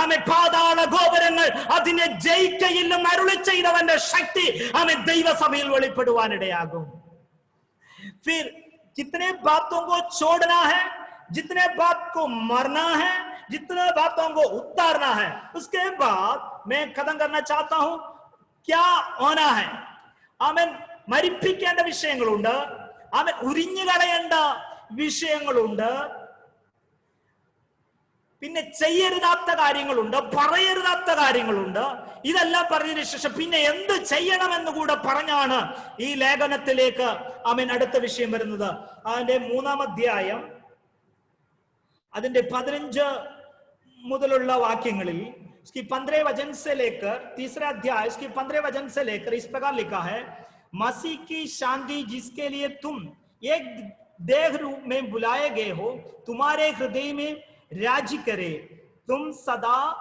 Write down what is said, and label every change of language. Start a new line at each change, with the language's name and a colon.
Malayalam: പാതാള ഗോപുരങ്ങൾ അതിനെ ജയിക്കയില്ലെന്ന് അരുളി ചെയ്തവന്റെ ശക്തി ദൈവസഭയിൽ വെളിപ്പെടുവാനിടയാകും.
Hindi: फिर जितने बातों को छोड़ना है, जितने बात को मरना है, जितने बातों को उतारना है, उसके बाद मैं खत्म करना चाहता हूं क्या होना है.
Malayalam: ആമേൻ. മരിപ്പിക്കേണ്ട വിഷയങ്ങളുണ്ട്, ആമേൻ. ഉരിഞ്ഞു കളയേണ്ട വിഷയങ്ങളുണ്ട്, പിന്നെ ചെയ്യരുതാത്ത കാര്യങ്ങളുണ്ട്, പറയരുതാത്ത കാര്യങ്ങളുണ്ട്. ഇതെല്ലാം പറഞ്ഞതിന് ശേഷം പിന്നെ എന്ത് ചെയ്യണമെന്ന് കൂടെ പറഞ്ഞാണ് ഈ ലേഖനത്തിലേക്ക് അടുത്ത വിഷയം വരുന്നത്. അതിന്റെ 3-ാം അധ്യായം അതിന്റെ 15 മുതലുള്ള വാക്യങ്ങളിൽ
Hindi: 15 वचन से लेकर 3रा अध्याय 15 वचन से लेकर इस प्रकार लिखा है, मसीह की शांति जिसके लिए तुम एक देह रूप में बुलाए गए हो तुम्हारे हृदय में राज्य करे, तुम सदा